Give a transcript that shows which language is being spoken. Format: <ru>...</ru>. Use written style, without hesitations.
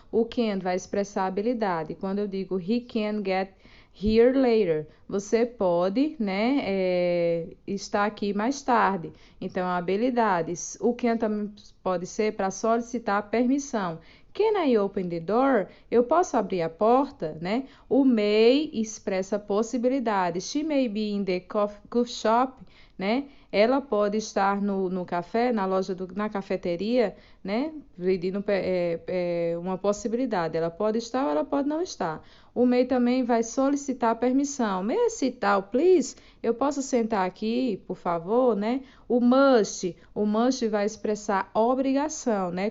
<pt>O can vai expressar habilidade. Quando eu digo</pt> <en>he can get here later,</en> <pt>você pode, né, estar aqui mais tarde. Então, habilidades. O can também pode ser para solicitar permissão.</pt> <en>Can I open the door?</en> <pt>Eu posso abrir a porta, né? O may expressa possibilidades.</pt> <en>She may be in the coffee shop, né?</en> <pt>Ela pode estar no café, na cafeteria, né? Pedindo uma possibilidade. Ela pode estar ou ela pode não estar. O may também vai solicitar permissão.</pt> <en>May I sit down, please?</en> <pt>Eu posso sentar aqui, por favor, né? O must vai expressar obrigação, né?</pt>